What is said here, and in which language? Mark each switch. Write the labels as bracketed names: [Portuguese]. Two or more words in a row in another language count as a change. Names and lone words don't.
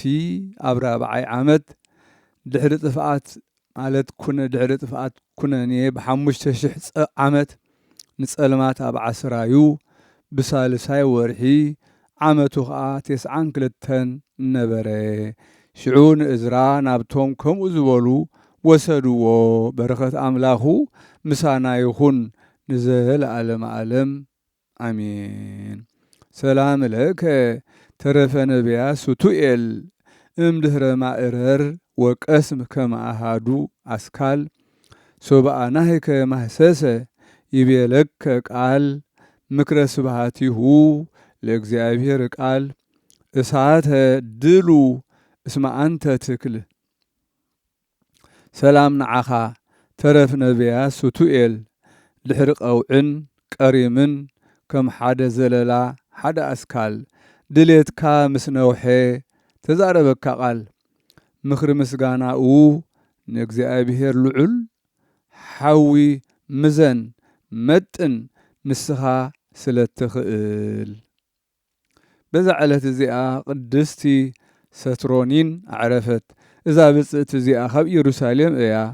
[Tigrinya] ኣብ 4ይ ዓመት ድሕሪ ጥፍኣት ማለት ድሕሪ ጥፍኣት ኩነኔ ብ5000 ዓመት ንጸልማት ኣብ ዓስራዩ ብሳልሳይ ወርሒ ዓመቱ ከዓ 92 ነበረ። ሽዑ ንእዝራ ናብቶም ከምኡ ዝበሉ ወሰድዎ። በረኸት ኣምላኹ ምሳና ይኹን ንዘለዓለመ ዓለም ኣሜን። [Geez] ሰላም ለከ ተረፈ ነቢያት ሱቱኤል እምድኅረ ማእረር ወቀስም ከመ አሃዱ አስካል ሶብአናህከ ማህሰሰ ይቤለከ ቃል ምክረ ስብሃቲሁ ለእግዚአብሔር ቃል እሳተ ድሉ እስመ አንተ ትክል። [Tigrinya] ሰላም ንዓኻ ተረፍ ነቢያት ሱቱኤል ድሕሪ ቀውዕን ቀሪምን ከም ሓደ ዘለላ ሓደ ኣስካል ድሌትካ ምስ ነውሐ ተዛረበካ ቃል ምኽሪ ምስጋናኡ ንእግዚአብሔር ልዑል ሓዊ ምዘን መጥን ንስኻ ስለ እትኽእል። በዛ ዕለት እዚኣ ቅድስቲ ሰትሮኒን ኣዕረፈት። እዛ ብፅእቲ እዚኣ ካብ ኢየሩሳሌም እያ።